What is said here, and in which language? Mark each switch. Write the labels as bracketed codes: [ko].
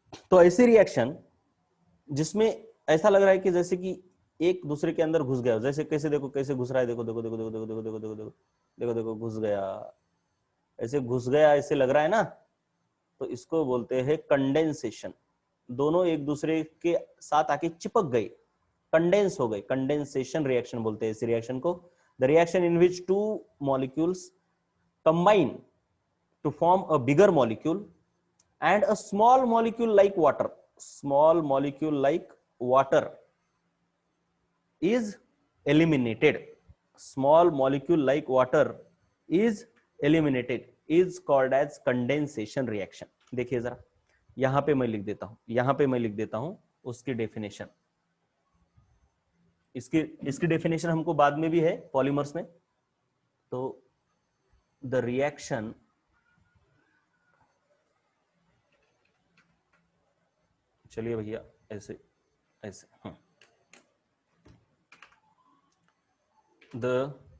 [hi] तो ऐसी रिएक्शन जिसमें ऐसा लग रहा है कि जैसे कि एक दूसरे के अंदर घुस गया, जैसे कैसे देखो कैसे घुस रहा है, देखो देखो देखो देखो देखो देखो देखो देखो देखो देखो देखो घुस गया, ऐसे घुस गया, ऐसे लग रहा है ना। तो इसको बोलते हैं कंडेंसेशन। दोनों एक दूसरे के साथ आके चिपक गए, कंडेंस हो गए, कंडेंसेशन रिएक्शन बोलते हैं इस रिएक्शन को। [en] The reaction in which two molecules combine to form a bigger molecule and a small molecule like water, small molecule like water is eliminated, small molecule like water is eliminated, is called as condensation reaction। [hi] देखिए जरा, यहां पे मैं लिख देता हूं, यहां पे मैं लिख देता हूं उसकी डेफिनेशन। इसकी डेफिनेशन हमको बाद में भी है पॉलीमर्स में। तो द रिएक्शन, चलिए भैया ऐसे ऐसे, the